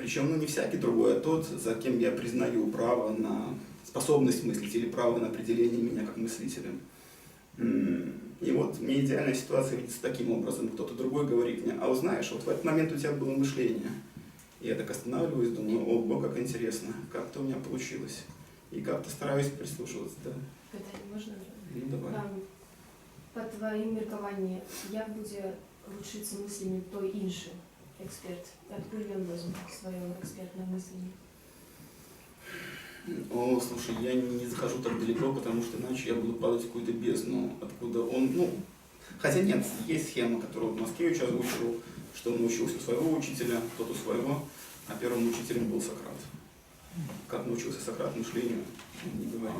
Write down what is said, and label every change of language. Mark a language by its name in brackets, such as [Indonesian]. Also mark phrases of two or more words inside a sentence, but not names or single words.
[Russian] Причем, ну, не всякий другой, а тот, за кем я признаю право на способность мыслить или право на определение меня как мыслителя. И вот мне идеальная ситуация видится таким образом. Кто-то другой говорит мне: а вот знаешь, вот в этот момент у тебя было мышление. И я так останавливаюсь, думаю: ого, как интересно, как-то у меня получилось. И как-то стараюсь прислушиваться, да. [Ukrainian] Питання можна? Ну, давай. По твоїм міркуванням, як буде вчитися мисленню той інший експерт? Откуда він візьме своє експертне мислення? [Russian] О, слушай, я не захожу так далеко, потому что иначе я буду падать в какую-то бездну, откуда он, ну, хотя нет, есть схема, которую вот Маскевич озвучивал, что он научился у своего учителя, тот у своего, а первым учителем был Сократ. Как научился Сократ мышлению, не говорим.